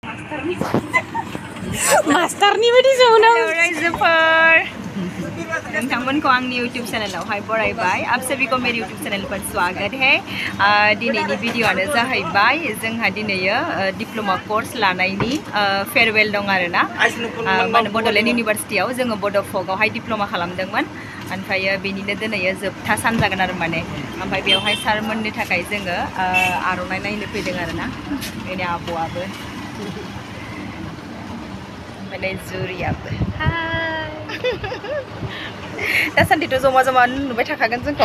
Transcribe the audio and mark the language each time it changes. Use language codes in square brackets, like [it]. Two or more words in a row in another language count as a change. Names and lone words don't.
[brx] मास्टारनि बायदि जौनां रायजोफोर नोंथांमोनखौ आंनि YouTube चेनेलावहाय बरायबाय [hi] आप सभी को मेरे YouTube चैनल पर स्वागत [brx] है दिनैनि भिडिअ'आनो जाहैबाय जोंहा दिनैयो डिप्ल'मा कोर्स लानायनि फेयरवेल दं आरोना बड'लेण्ड इउनिभारसिटियाव जोङो बड'फकआवहाय डिप्ल'मा खालामदोंमोन ओमफ्राय बेनिनो दिनैयो जोबथा सान जागोन आरो माने ओमफ्राय बेवहाय सारमोननि थाखाय जोङो आर'नाइ नायनो फैदों आरोना बेनि आब'आबो माने जुरियाबो दासान्दिथ' जमा जमा नुबाय थाखागोन जोंखौ